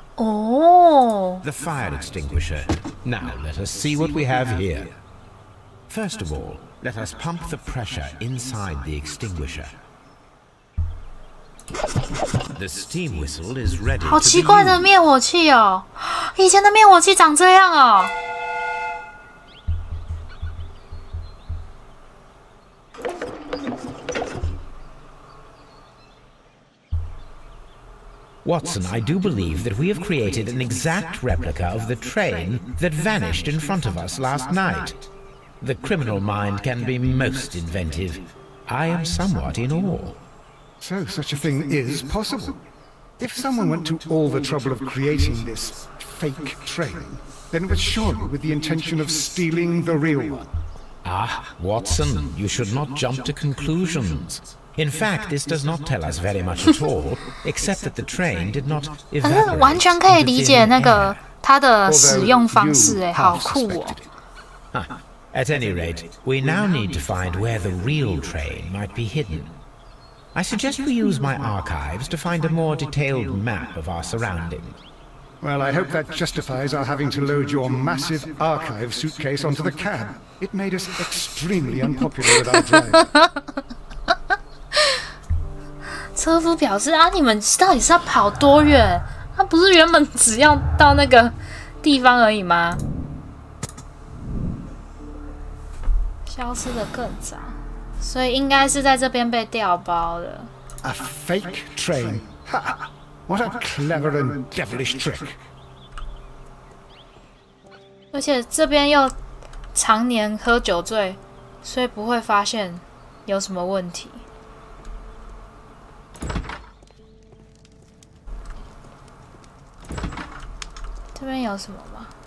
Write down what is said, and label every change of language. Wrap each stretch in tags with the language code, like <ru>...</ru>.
<en>Oh. The fire extinguisher. Now let us see what we have here. First of all, let us pump the pressure inside the extinguisher. The steam whistle is ready.</en> <zh>好奇怪的灭火器哦！以前的灭火器长这样哦。</zh> <en>Watson, I do believe that we have created an exact replica of the train that vanished in front of us last night. The criminal mind can be most inventive. I am somewhat in awe. So such a thing is possible. If someone went to all the trouble of creating this fake train, then it was surely with the intention of stealing the real one. Ah, Watson, you should not jump to conclusions. In fact, this does not tell us very much at all, except that the train did not evaporate.</en> <zh>可是完全可以理解那个它的使用方式，哎，好酷哦。</zh> <en>At any rate, we now need to find where the real train might be hidden. I suggest we use my archives to find a more detailed map of our surroundings. Well, I hope that justifies our having to load your massive archive suitcase onto the cab. It made us extremely unpopular with our driver.</en> <zh>车夫表示啊，你们到底是要跑多远？他不是原本只要到那个地方而已吗？消失的更早，所以应该是在这边被调包的。</zh> <en>A fake train. Ha! What a clever and devilish trick.</en> <zh>而且这边又常年喝酒醉，所以不会发现有什么问题。这边有什么吗？</zh>